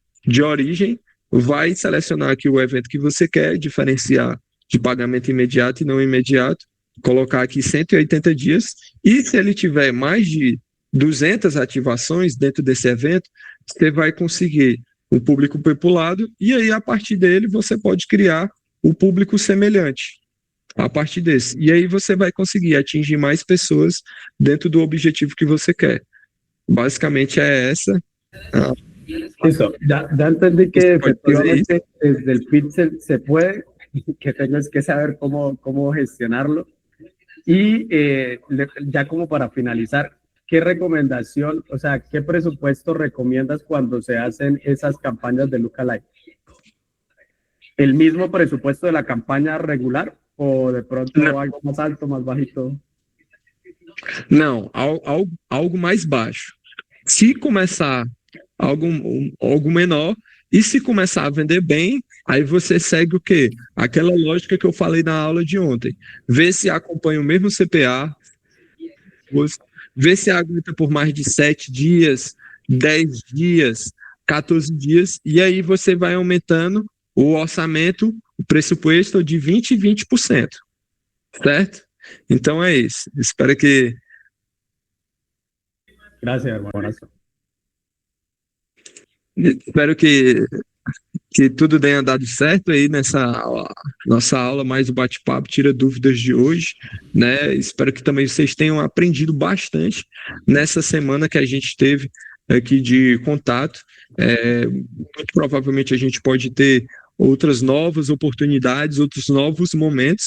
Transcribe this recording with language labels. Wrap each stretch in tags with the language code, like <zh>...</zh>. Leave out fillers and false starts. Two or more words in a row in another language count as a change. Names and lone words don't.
<pt>origem, vai selecionar aqui o evento que você quer, diferenciar de pagamento imediato e não imediato, colocar aqui 180 dias, e se ele tiver mais de 200 ativações dentro desse evento, você vai conseguir o público populado, e aí a partir dele você pode criar o público semelhante a partir desse. E aí você vai conseguir atingir mais pessoas dentro do objetivo que você quer. Basicamente é essa.</pt> <es>Listo, ya entendí que efectivamente desde el Pixel se puede, que tengas que saber cómo gestionarlo. Y ya como para finalizar, ¿qué recomendación, o sea, qué presupuesto recomiendas cuando se hacen esas campañas de Lookalike? ¿El mismo presupuesto de la campaña regular o de pronto algo más alto, más bajito?</es> <pt>Não, algo mais baixo. Se começar algo menor, e se começar a vender bem, aí você segue o quê? Aquela lógica que eu falei na aula de ontem. Vê se acompanha o mesmo CPA, vê se aguenta por mais de 7 dias, 10 dias, 14 dias, e aí você vai aumentando o orçamento, o pressuposto de 20% e 20%, certo? Então é isso. Espero que...</pt> <es>Gracias, hermano.</es> <pt>Espero que tudo tenha dado certo aí nessa nossa aula, mais o bate-papo, tira dúvidas de hoje, né? Espero que também vocês tenham aprendido bastante nessa semana que a gente teve aqui de contato. Muito provavelmente a gente pode ter outras novas oportunidades, outros novos momentos.</pt>